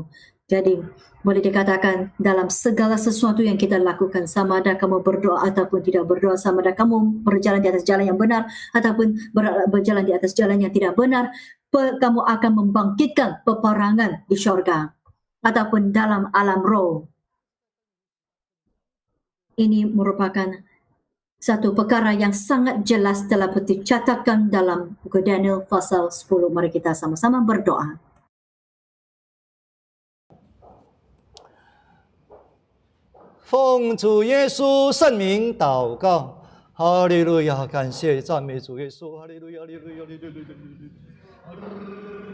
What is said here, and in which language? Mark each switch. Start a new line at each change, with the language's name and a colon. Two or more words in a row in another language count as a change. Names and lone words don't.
Malay: Jadi boleh dikatakan dalam segala sesuatu yang kita lakukan, sama ada kamu berdoa ataupun tidak berdoa, sama ada kamu berjalan di atas jalan yang benar ataupun berjalan di atas jalan yang tidak benar, kamu akan membangkitkan peperangan di syurga ataupun dalam alam roh. Ini merupakan satu perkara yang sangat jelas telah dicatatkan dalam buku Daniel pasal 10. Mari kita sama-sama berdoa.
Chinese: 奉主耶稣圣名祷告，哈利路亚！感谢赞美主耶稣，哈利路亚，哈利路亚，哈利路亚，哈利路亚。